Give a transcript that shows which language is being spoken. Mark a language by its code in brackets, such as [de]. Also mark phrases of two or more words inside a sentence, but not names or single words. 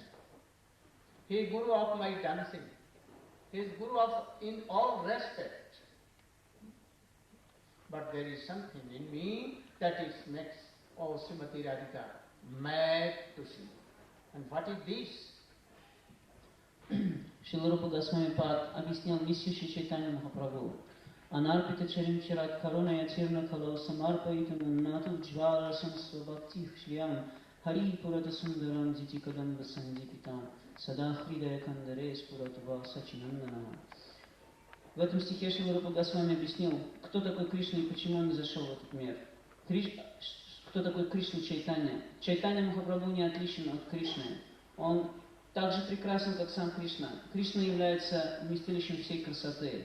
[en] He is guru of my dancing. He is guru of in all respect. But there is something in me that it makes Srimati Radhika mad to see. And what is this? [ru] Шрила Рупа Госвами Пад объяснил миссию Шри Чайтанья Махапрабху. [sa] अनर्पित चरिम् चरत् करुण यतिर्ण कलो समर्पैतम् उन्नतु ज्वरसम् स्वभक्ति श्रियम् हरि पुरत सुन्दरम् दिति कदम्ब सन्दीपितम् सदा हृदय कन्दरे स्पुरतुव सचिनन्दन. [ru] В этом стихе Шрила Рупа Госвами объяснил, кто такой Кришна и почему он не зашел в этот мир. Кто такой Кришна Чайтанья? Чайтанья Махапрабху не отличен от Кришны. Он так же прекрасен, как сам Кришна. Кришна является вместилищем всей красоты.